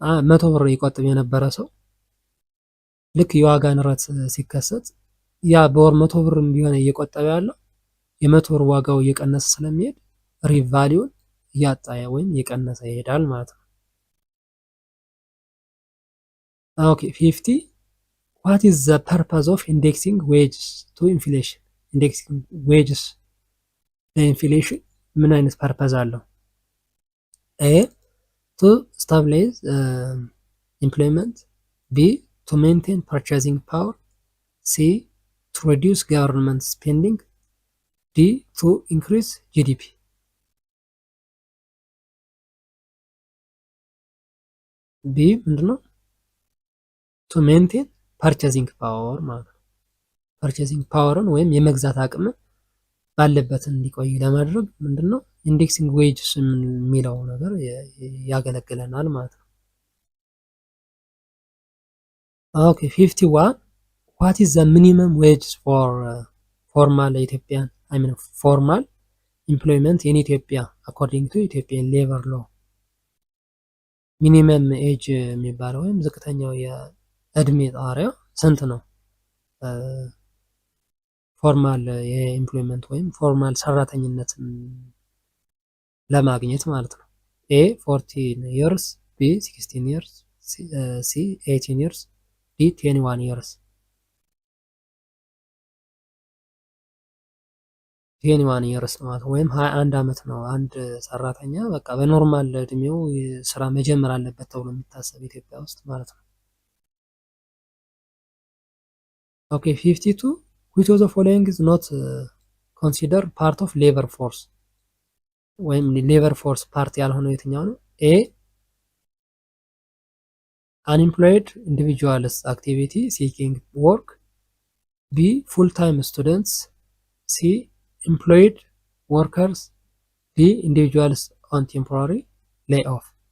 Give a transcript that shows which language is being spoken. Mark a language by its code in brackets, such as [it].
[am] 100 ብር ይቆጥብ የነበረ ሰው ልክ የዋጋ ንረት ሲከሰት ያ በወር 100 ብር ቢሆን እየቆጠበ ያለው የ100 ብር ዋጋው እየቀነሰ ስለሚሄድ ሪል ቫሊዩን እያጣ ወይም እየቀነሰ ይሄዳል ማለት ነው። ኦኬ [en] 50 what is the purpose of indexing wages to inflation? indexing wages [am] ለኢንፍሌሽን ምን አይነት ፐርፐዝ አለው? [en] ኤ to stabilize employment, B to maintain purchasing power, C to reduce government spending, D to increase GDP. [am] B ምንድነው? [en] to maintain purchasing power [am] ማለት ነው። purchasing powerን ወይም የመግዛት አቅምን ባለበት እንዲቆይ ለማድረግ ምንድነው ኢንዴክሲንግ ዌጅስ የሚለው ነገር ያገለግለናል ማለት ነው። ኦኬ [en] 51 what is the minimum wage for formal Ethiopian formal employment in Ethiopia according to Ethiopian labor law? [am] ሚኒመም ኤጅ የሚባለው ወይም ዝቅተኛው የእድሜ ጣሪያ ስንት ነው? ፎርማል የኤምፕሎይመንት ወይም ፎርማል ሰራተኝነትን ለማግኘት ማለት ነው። ኤ 14 years፣ ቢ 16 years፣ ሲ 18 years፣ ዲ 21 years። 21 years ነው ማለት ወይም 21 ዓመት ነው አንድ ሰራተኛ በቃ በኖርማል እድሜው ስራ መጀመር አለበት ተብሎ የሚታሰብ ኢትዮጵያ ውስጥ ማለት ነው። ኦኬ [en] 52 which of the following is not considered part of labor force? [am] ወይም ሌበር ፎርስ ፓርት ያልሆነው የትኛው ነው? [en] ኤ unemployed individuals activity seeking work, B full time students, C employed workers, D individuals on temporary layoff.